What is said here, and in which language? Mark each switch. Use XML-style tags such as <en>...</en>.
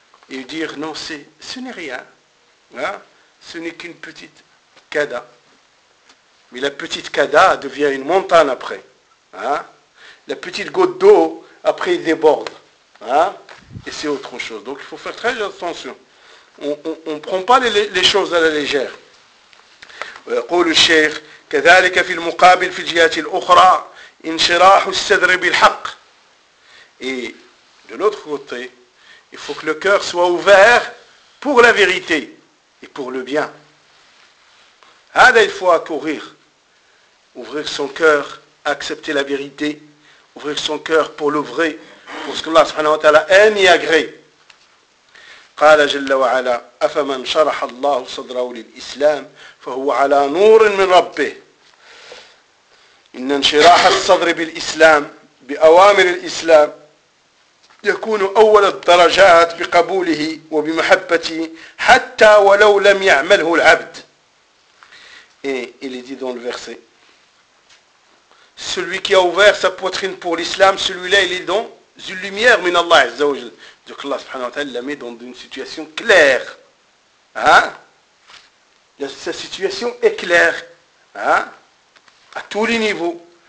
<fr>Et dire non, ce n'est rien. Ce n'est qu'une petite cada. Mais la petite cada devient une montagne après. La petite goutte d'eau, après, déborde. Et c'est autre chose. Donc, il faut faire très attention. On ne prend pas les choses à la légère.</fr> <ar>قول الشيخ كذلك في المقابل في الجهات الأخرى انشراح الصدر بالحق.</ar> <fr>Et de l'autre côté, il faut que le cœur soit ouvert pour la vérité et pour le bien. Hada, il faut accourir, ouvrir son cœur, accepter la vérité, ouvrir son cœur pour le vrai, pour ce que Allah subhanahu wa ta'ala aime et agrée.</fr> <ar>قال جل وعلا أفمن شرح الله صدره للإسلام فهو على نور من ربه إن انشراح الصدر بالإسلام بأوامر الإسلام يكون أول الدرجات بقبوله وبمحبته حتى ولو لم يعمله العبد.</ar> <fr>Et il est dit dans le verset, celui qui a ouvert sa poitrine pour l'islam, celui-là il est dans une lumière</fr> <ar>من الله عز وجل.</ar> <fr>Donc Allah subhanahu wa ta'ala la met dans une situation claire. Sa situation est claire. À tous les niveaux.</fr>